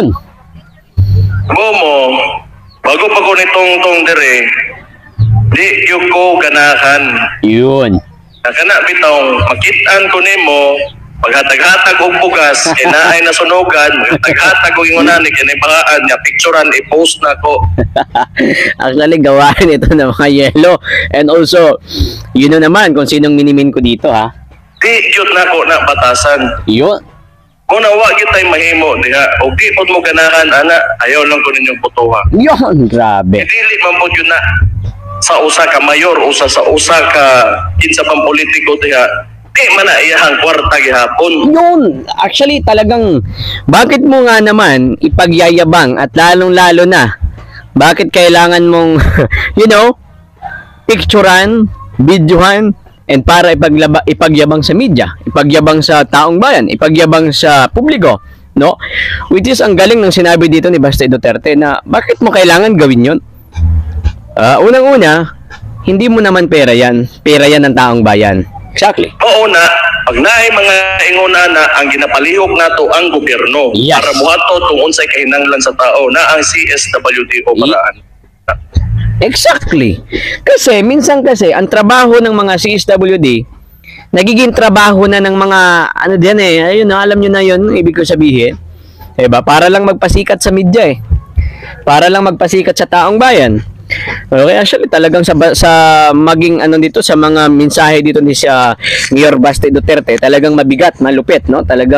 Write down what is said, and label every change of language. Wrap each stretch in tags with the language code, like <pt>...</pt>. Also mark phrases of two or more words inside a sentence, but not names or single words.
<ceb>Momo, bago pa ko nitong dire, di ko ganahan. Yun. Kana bitong makitaan ko nimo, paghatag-hatag og bugas, kinaay na sunugan, paghatag og ingunan ni kini bahaan nya picturean i-post na ko.</ceb> <tl>Actually, gawain ito ng mga yelo.</tl> <en>And also,</en> <tl>yun na naman kung sinong minimin ko dito, ha?</tl> <ceb>Di jud na ko na batasan. Yun. Kung nawa gyud tay mahimo diha, og di pod mo ganahan ana, ayaw lang ko ninyong botohan. Yon, grabe. Dili man po yun na sa usa ka mayor, sa usa ka kinsa pang politiko diha, di man na iyahang kwarta gihapon. Yun,</ceb> <tl>actually talagang bakit mo nga naman ipagyayabang at lalong-lalo na bakit kailangan mong picturean, videohan, and para ipagyabang sa media, ipagyabang sa taong bayan, ipagyabang sa publiko, no?</tl> <en>Which is</en> <tl>ang galing ng sinabi dito ni Baste Duterte na bakit mo kailangan gawin yun? Unang-una, hindi mo naman pera yan ng taong bayan. Exactly.</tl> <ceb>Oo na, pag naay mga inguna na ang ginapalihok nato ang gobyerno Yes. para buhato tung unsay kahinanglan sa tao na ang CSWD o paraan. Exactly.</ceb> <tl>Kasi, minsan kasi, ang trabaho ng mga CSWD, nagiging trabaho na ng mga, ayun na, alam nyo na yun, ibig ko sabihin. Diba? Para lang magpasikat sa media Para lang magpasikat sa taong bayan.</tl> <en>Okay, actually,</en> <tl>talagang sa maging dito, sa mga mensahe dito ni Mayor Baste Duterte, talagang mabigat, malupit, no?</tl>